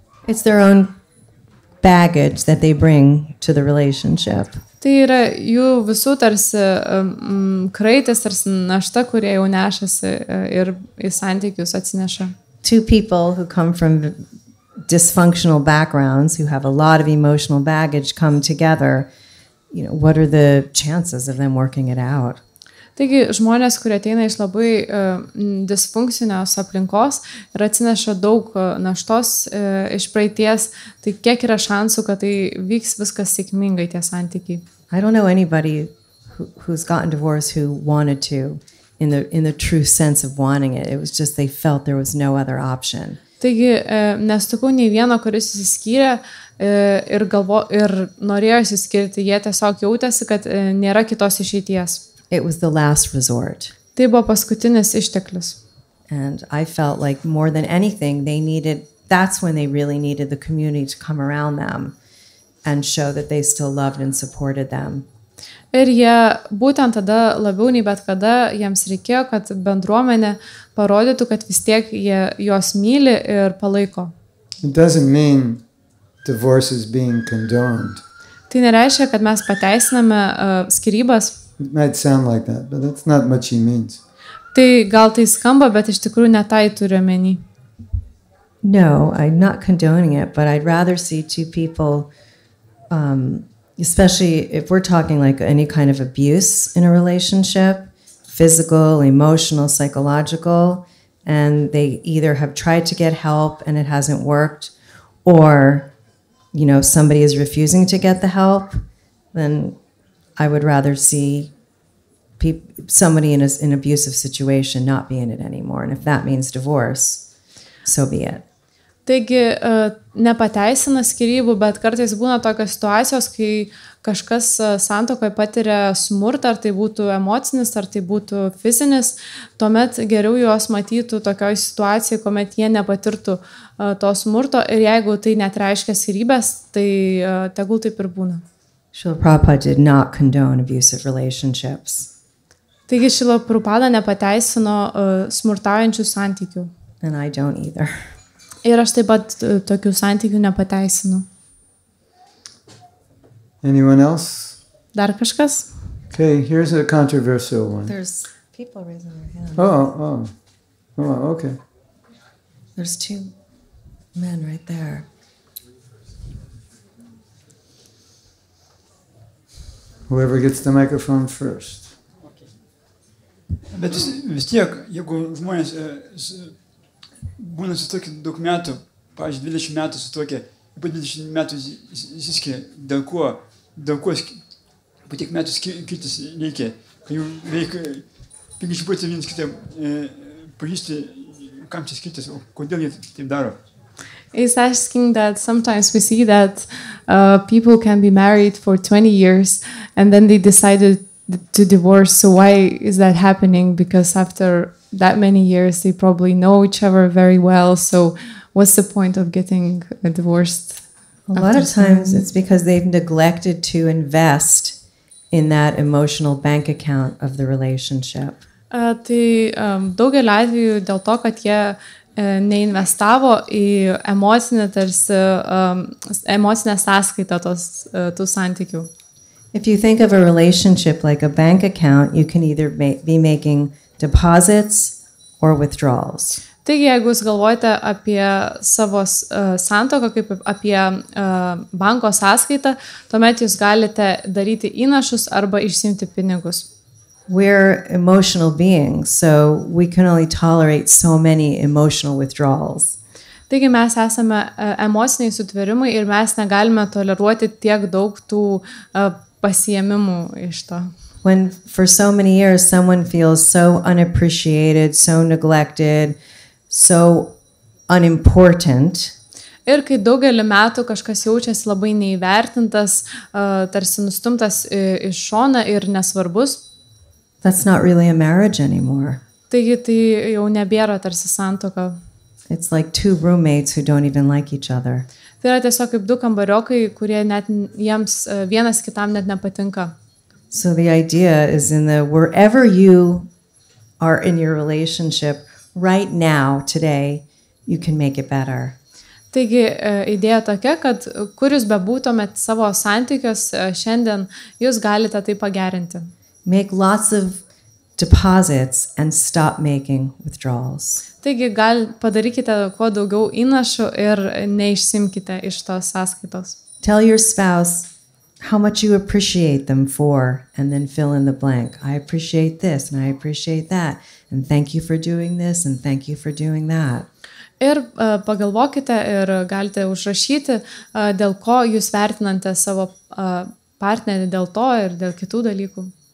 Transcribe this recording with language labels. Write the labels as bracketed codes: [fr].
[en] It's their own baggage that they bring to the relationship. [lt] Tai yra jų visų tarsi kraitis, tarsi našta, kurie jau nešasi ir į santykius atsineša. [en] Two people who come from dysfunctional backgrounds, who have a lot of emotional baggage, come together. What are the chances of them working it out? [lt] Taigi žmonės, kurie ateina iš labai disfunkcinios aplinkos ir atsineša daug naštos iš praeities, tai kiek yra šansų, kad tai vyks viskas sėkmingai tie santykiai? [en] I don't know anybody who's gotten divorced who wanted to, in the true sense of wanting it. It was just they felt there was no other option. [lt] Taigi nesutikau nei vieno, kuris įsiskyrė ir norėjo įsiskirti, jie tiesiog jautėsi, kad nėra kitos išeities. [en] It was the last resort. [lt] Tai buvo paskutinis išteklis. [en] And I felt like more than anything, that's when they really needed the community to come around them and show that they still loved and supported them. [lt] Ir jie būtent tada labiau nei bet kada jiems reikėjo, kad bendruomenė parodytų, kad vis tiek jie juos myli ir palaiko. [en] It doesn't mean divorce is being condoned. [lt] Tai nereiškia, kad mes pateisiname skyrybas. [en] It might sound like that, but that's not what she means. [lt] Tai gal tai skamba, bet iš tikrųjų ne tai turiu omeny. [en] No, I'm not condoning it, but I'd rather see two people, especially if we're talking like any kind of abuse in a relationship, physical, emotional, psychological, and they either have tried to get help and it hasn't worked, or, you know, somebody is refusing to get the help, then I would rather see somebody in an abusive situation not be in it anymore. And if that means divorce, so be it. [lt] Taigi nepateisina skyrybų, bet kartais būna tokios situacijos, kai kažkas santuokoje patiria smurtą, ar tai būtų emocinis, ar tai būtų fizinis, tuomet geriau juos matytų tokioj situacijai, kuomet jie nepatirtų to smurto ir jeigu tai net reiškia skyrybės, tai tegul taip ir būna. [en] Srila Prabhupada did not condone abusive relationships. [lt] Taigi Šrila Prabhupada nepateisino smurtaujančių santykių. [en] And I don't either. [lt] Ir aš taip pat tokių santykių nepateisinu. [en] Anyone else? [lt] Dar kažkas? [en] Okay, here's a controversial one. There's people raising their hands. Oh, okay. There's two men right there. Whoever gets the microphone first. [lt] Bet vis tiek, jeigu žmonės būna su tokiu daug metų, pavyzdžiui, 20 metų su tokia, po 20 metų įsiskiria, dėl ko po tiek metų skirtis reikia, kai jau reikia 50 vienas kitą pažįsti, kam čia skirtis, o kodėl jie taip daro. [en] He's asking that sometimes we see that people can be married for 20 years and then they decided to divorce. So why is that happening? Because after that many years, they probably know each other very well. So what's the point of getting divorced? A lot of times it's because they've neglected to invest in that emotional bank account of the relationship. [lt] Tai daugelį atvejų dėl to, kad jie neinvestavo į emocinę sąskaitą tų santykių. [en] If you think of a relationship like a bank account, you can either be making deposits or withdrawals. [lt] Taigi, jeigu jūs galvojate apie savo santuoką kaip apie banko sąskaitą, tuomet jūs galite daryti įnašus arba išsiimti pinigus. [en] We're emotional beings, so we can only tolerate so many emotional withdrawals. [lt] Taigi mes esame emociniai sutvėrimai ir mes negalime toleruoti tiek daug tų pasiėmimų iš to. [en] When for so many years someone feels so unappreciated, so neglected, so unimportant. [lt] Ir kai daugelį metų kažkas jaučiasi labai neįvertintas, tarsi nustumtas iš šoną ir nesvarbus. [en] That's not really a marriage anymore. [lt] Taigi tai jau nebėra tarsi santuoka. [en] It's like two roommates who don't even like each other. [lt] Tai yra tiesiog kaip du kambariokai, kurie net jiems vienas kitam net nepatinka. [en] So the idea is wherever you are in your relationship right now, today, you can make it better. [lt] Taigi idėja tokia, kad kur jūs bebūtumėt savo santykius šiandien, jūs galite tai pagerinti. [en] Make lots of deposits and stop making withdrawals. [lt] Taigi padarykite kuo daugiau įnašų ir neišsimkite iš tos sąskaitos. [en] Tell your spouse how much you appreciate them for, and then fill in the blank. I appreciate this and I appreciate that, and thank you for doing this and thank you for doing that. [lt] Ir pagalvokite ir galite užrašyti, dėl ko jūs vertinate savo partnerį dėl to ir dėl kitų dalykų.